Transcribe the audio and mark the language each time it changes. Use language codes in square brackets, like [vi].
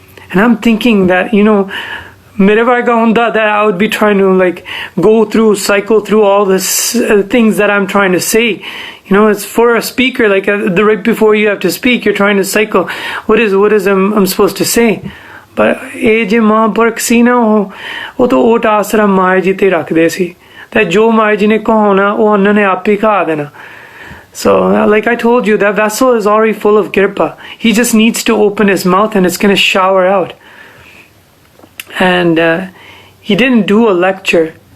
[en] And I'm thinking that, [pa] mere varga hunda, [en] that I would be trying to cycle through all this things that I'm trying to say. It's for a speaker, the right before you have to speak, you're trying to cycle. What is I'm supposed to say? [pa] But ਇਹ ਜੇ ਮਹਾਂਪੁਰਖ ਸੀ ਨਾ, ਉਹ ਤਾਂ ਓਟ ਆਸਰਾ ਮਾਇਆ ਜੀ ਤੇ ਰੱਖਦੇ ਸੀ, ਤੇ ਜੋ ਮਾਇਆ ਜੀ ਨੇ ਕਹਾਉਣਾ ਉਹ ਉਹਨਾਂ ਨੇ ਆਪ ਹੀ ਕਹਾ ਦੇਣਾ. [en] So like I told you, that vessel is already full of kirpa. He just needs to open his mouth and it's going to shower out. And he didn't do a lecture.